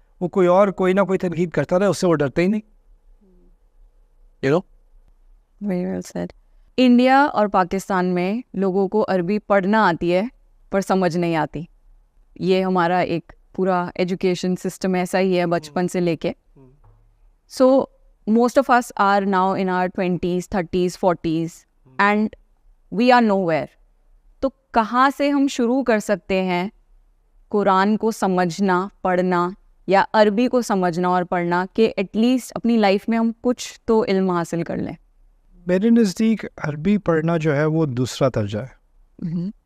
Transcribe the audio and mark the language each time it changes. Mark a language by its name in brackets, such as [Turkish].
[Urdu] وہ کوئی نہ کوئی تنقید کرتا رہے، اس سے وہ ڈرتے ہی نہیں. [English] Very well said. [Urdu] انڈیا اور پاکستان میں لوگوں کو عربی پڑھنا آتی ہے پر سمجھ نہیں آتی. یہ ہمارا ایک پورا ایجوکیشن سسٹم ایسا ہی ہے بچپن سے لے کے. [English] So most of us are now in our 20s, 30s, 40s and we are nowhere. [Urdu] تو کہاں سے ہم شروع کر سکتے ہیں قرآن کو سمجھنا، پڑھنا، یا عربی کو سمجھنا اور پڑھنا، کہ [English] at least [Urdu] اپنی لائف میں ہم کچھ تو علم حاصل کر لیں؟ میرے نزدیک عربی پڑھنا جو ہے وہ دوسرا درجہ ہے.